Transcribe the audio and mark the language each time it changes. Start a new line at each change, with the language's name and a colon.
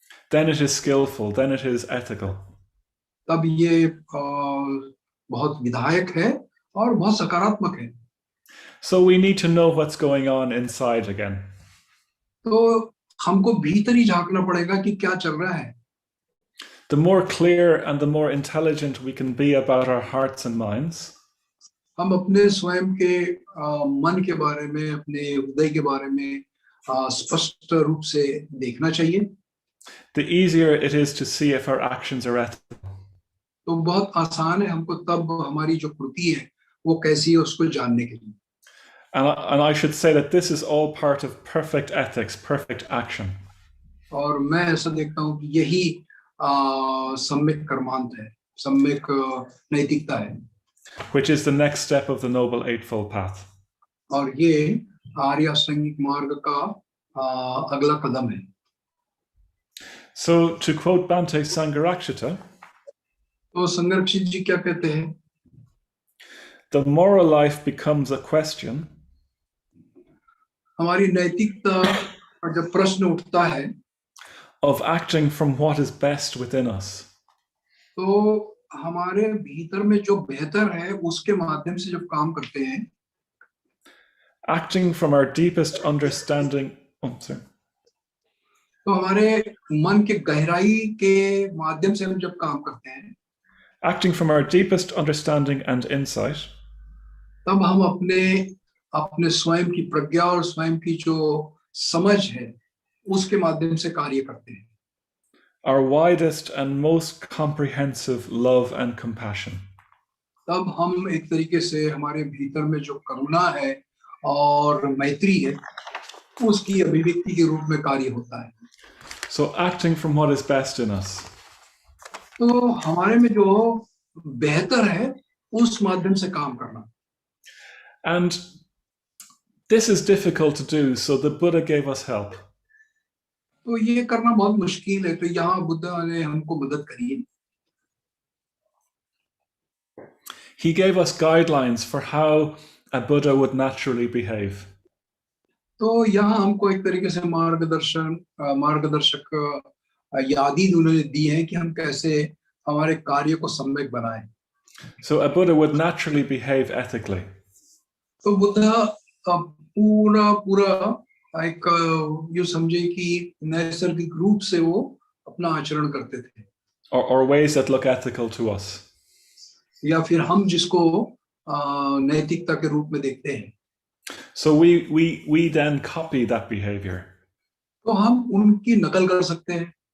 English: then it is skillful, then it is ethical.
Hindi: तब ये बहुत विधायक है और बहुत सकारात्मक है।
English: So we need to know what's going on inside again.
Hindi: तो हमको भीतर ही झांकना पड़ेगा कि क्या चल रहा है।
English: The more clear and the more intelligent we can be about our hearts and minds,
Hindi: हम अपने स्वयं के मन के बारे में, अपने हृदय के बारे में स्पष्ट रूप से देखना चाहिए,
English: the easier it is to see if our actions are ethical.
Hindi: तो बहुत आसान है हमको तब हमारी जो कृति है वो कैसी है उसको जानने के लिए।
English: And I should say that this is all part of perfect ethics, perfect action.
Hindi: और मैं ऐसा देखता हूँ कि यही सम्यक कर्मांत है, सम्यक नैतिकता है,
English: which is the next step of the Noble Eightfold Path.
Hindi: और ये आर्य अष्टांगिक मार्ग का अगला कदम है।
English: So to quote Bhante Sangharakshita,
Hindi: तो संरक्षित जी क्या कहते हैं?
English: the moral life becomes a question
Hindi: हमारी नैतिकता और जब प्रश्न उठता है
English: of acting from what is best within us.
Hindi: तो हमारे भीतर में जो बेहतर है उसके माध्यम से जब काम करते हैं,
English: acting from our deepest understanding,
Hindi: तो हमारे मन के गहराई के माध्यम से हम जब काम करते हैं,
English: acting from our deepest understanding and insight,
Hindi: तब हम अपने स्वयं की प्रज्ञा और स्वयं की जो समझ है उसके माध्यम से कार्य करते हैं।
English: our widest and most comprehensive love and compassion.
Hindi: तब हम एक तरीके से हमारे भीतर में जो करुणा है और मैत्री है उसकी अभिव्यक्ति के रूप में कार्य होता है।
English: So acting from what is best in us.
Hindi: तो हमारे में जो बेहतर है उस माध्यम से काम करना।
English: And this is difficult to do, so the Buddha gave us help.
Hindi: तो ये करना बहुत मुश्किल है, तो यहाँ बुद्ध ने हमको मदद करी है।
English: He gave us guidelines for how a Buddha would naturally behave.
Hindi: तो यहाँ हमको एक तरीके से मार्गदर्शक यादी उन्होंने दी है कि हम कैसे हमारे कार्य को सम्यक बनाएं।
English: So a Buddha would naturally behave ethically.
Hindi: तो बुद्धा पूरा पूरा एक यूं समझे कि नैसर्गिक रूप से वो अपना आचरण करते थे,
English: or ways that look ethical to us.
Hindi: या फिर हम जिसको नैतिकता के रूप में देखते हैं,
English: So we then copy that behavior.
Hindi: तो हम उनकी नकल कर सकते हैं.